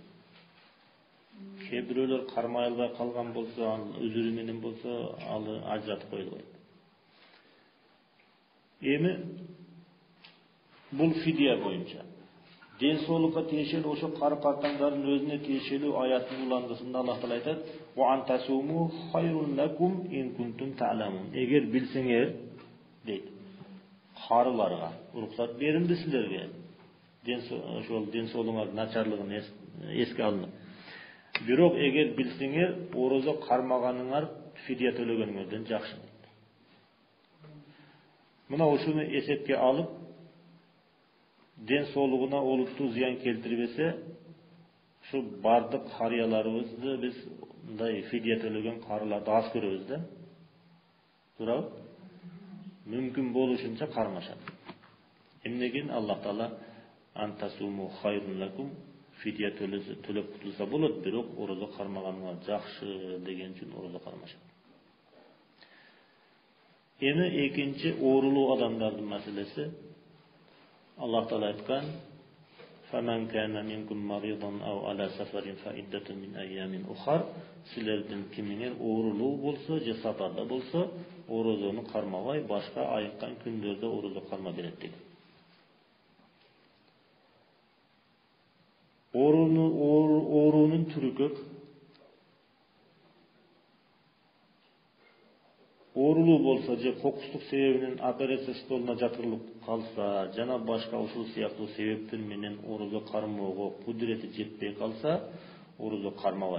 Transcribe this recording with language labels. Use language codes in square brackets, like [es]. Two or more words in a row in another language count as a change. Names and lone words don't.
[ky] Кээ бирөөлөр кармай албай калган болсо, анын өзүрү менен болсо, алы ажыратып коюлат. Эми бул фидия боюнча ден соолукка тиешелүү ошо карпартаңдардын өзүнө тиешелүү аяттын уландысында Аллах Таала айтат: [ar] "وأن تصوموا خير لكم إن كنتم تعلمون." [ky] Эгер билсеңер, дейт, карыларга уруксат берилди силерге. Ошол ден соолугуңардын начарлыгын эске алынып. Бирок эгер билсеңер, орозо кармаганыңар фидия төлөгөнүңөрдөн жакшы. Мына ошону эсепке алып, ден соолугуна олуттуу зыян келтирбесе, ушу бардык карыяларыбызды биз мындай фидия төлөгөн карыларды аз көрөбүз да. Туурабы? Мүмкүн болушунча кармашат. [ar] Эмнеген الله تعالى أن تصوموا خير لكم, [ky] фидия төлөп кутулса болот, бирок орозо кармаганыңар жакшы деген үчүн орозо кармашат. Эми экинчи оорулуу адамдардын маселеси. Аллах Таала айткан: [ar] "فمن كان منكم مريضا أو على سفر فعدة من أيام أخر." [ky] Силердин кимиңер оорулуу болсо же сапарда болсо, орозону кармабай, башка айыккан күндөрдө орозо карма берет деген. Оорунун түрү көп. Оорулуу болсо же кокустук себебинен операция столуна жаткырылып калса, жана башка ушул сыяктуу себептер менен орозо кармоого кудурети жетпей калса, орозо кармабайт.